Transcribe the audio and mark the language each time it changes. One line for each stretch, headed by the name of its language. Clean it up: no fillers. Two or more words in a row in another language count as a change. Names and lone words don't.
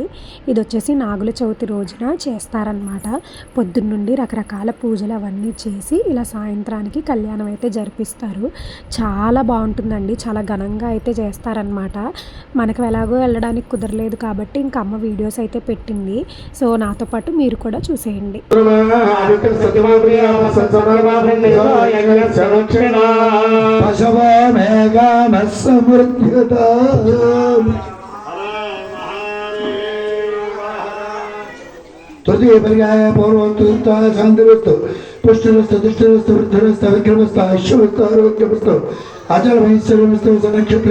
Telugu: ఇది వచ్చేసి నాగుల చవితి రోజున చేస్తారనమాట. పొద్దున్నుండి రకరకాల పూజలు అవన్నీ చేసి ఇలా సాయంత్రానికి కళ్యాణం అయితే జరిపిస్తారు. చాలా బాగుంటుందండి. చాలా ఘనంగా అయితే చేస్తారనమాట. మనకు ఎలాగో వెళ్ళడానికి కుదరలేదు కాబట్టి ఇంక అమ్మ వీడియోస్ అయితే పెట్టింది. సో నాతో పాటు మీరు కూడా చూసేయండి.
Sanskrit: तृतीय पर्याय पूर्वोत्तरस्तु शांतिरस्तु पुष्टिरस्तु दुष्टिरस्तु वृद्धिरस्तु विक्रमस्तु ऐश्वर्यस्तु आरोग्यमस्तु अचल वैश्वर्यमस्तु सनक्षत्रे